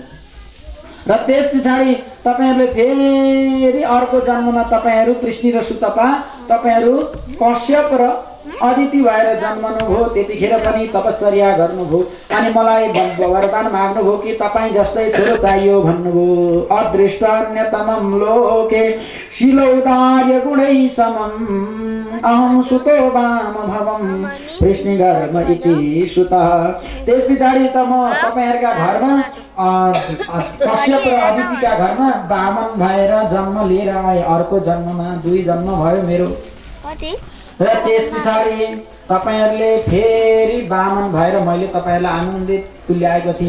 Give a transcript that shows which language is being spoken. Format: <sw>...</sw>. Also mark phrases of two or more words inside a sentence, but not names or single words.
<ne>र त्यस पछाडि तपाईँहरूले फेरि अर्को जन्ममा तपाईँहरू पृष्णी र सुतपा तपाईँहरू कश्यप र अदिति भएर जन्मनुभयो। त्यतिखेर पनि तपस्या गर्नुभयो अनि मलाई वरदान माग्नुभयो कि तपाईँ जस्तै छोरो चाहियो भन्नुभयो।</ne> <sa>अदृष्ट अन्यतमं लोके शिलौदार्य गुणै समम् अहं सुतो वाम भवम् पृष्णी गर्भ इति सुतः।</sa> <ne>त्यस पछाडि त म तपाईँहरूका घरमा कश्यप र अदितिका घरमा वामन भएर जन्म लिएर आएँ। अर्को जन्ममा 2 जन्म भयो मेरो। र त्यस पछाडि तपाईँहरूले फेरि वामन भएर मैले तपाईँहरूलाई आनन्दित तुल्याएको थिएँ।</ne>